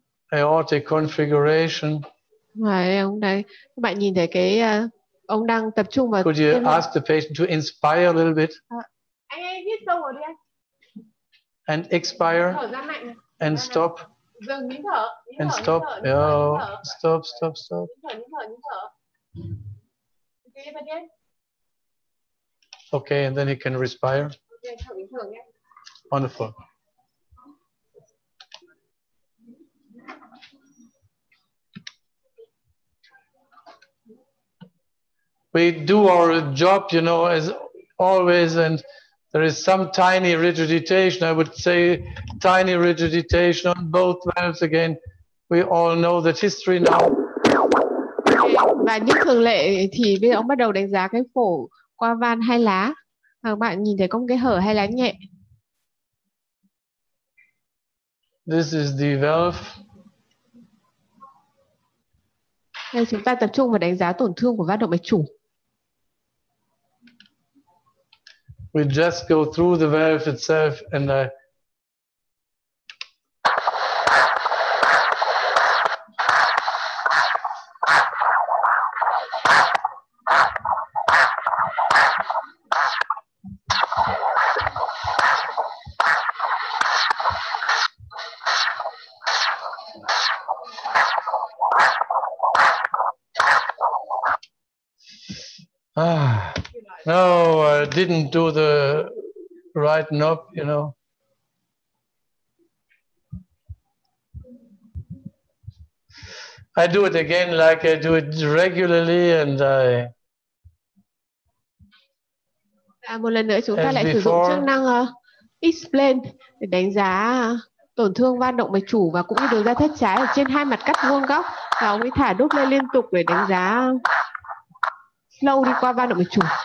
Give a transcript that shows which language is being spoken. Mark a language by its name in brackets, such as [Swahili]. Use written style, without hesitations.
[English] Aortic configuration. [Vietnamese] Ông đây, các bạn nhìn thấy cái ông đang tập trung vào. [English] Could you ask the patient to inspire a little bit? [Vietnamese] Anh hít sâu vào đi anh. [English] And expire. [Vietnamese] Thở ra mạnh. [English] And stop. [Vietnamese] Dừng, nín thở. [English] And stop. Stop. [Vietnamese] Nín thở. [English] Okay, and then he can respire. [Vietnamese] Okay, thở bình thường nhé. [English] Wonderful. We do our job, you know, as always, and there is some tiny rigidation. I would say tiny rigidation on both valves again. We all know that history now. [Vietnamese] Và như thường lệ thì bây giờ ông bắt đầu đánh giá cái phổi qua van hai lá. Các bạn nhìn thấy có một cái hở hai lá nhẹ. [English] This is the valve. [Vietnamese] Đây chúng ta tập trung vào đánh giá tổn thương của van động mạch chủ. [English] We just go through the valve itself and no, I didn't do the right knob, you know. I do it again like I do it regularly and [Vietnamese] một lần nữa chúng ta lại sử dụng chức năng explain để đánh giá tổn thương van động mạch chủ và cũng như đường ra thất trái ở trên hai mặt cắt vuông góc. Và ông ấy thả đốt lên liên tục để đánh giá flow đi qua van động mạch chủ.